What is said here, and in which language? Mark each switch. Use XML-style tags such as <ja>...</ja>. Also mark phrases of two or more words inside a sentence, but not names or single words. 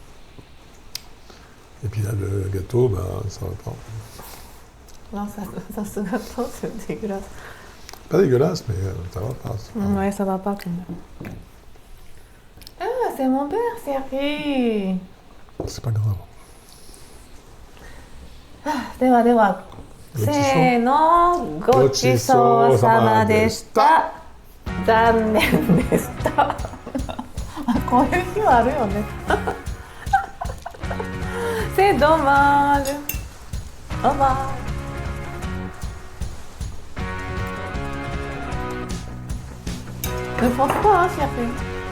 <fr>Et puis là, le gâteau, ça va pas. Non, ça se gâteau, c'est dégueulasse. Pas dégueulasse, mais ça va pas. Ouais, ça va pas quand même. Ah, c'est mon père, Sergi. C'est pas grave.</fr> <ja>ではでは、せーの、ごちそうさまでした。残念でした。こういう日はあるよね。</ja> <fr>C'est dommage. Au revoir. Ne pense pas, hein, chérie.</fr>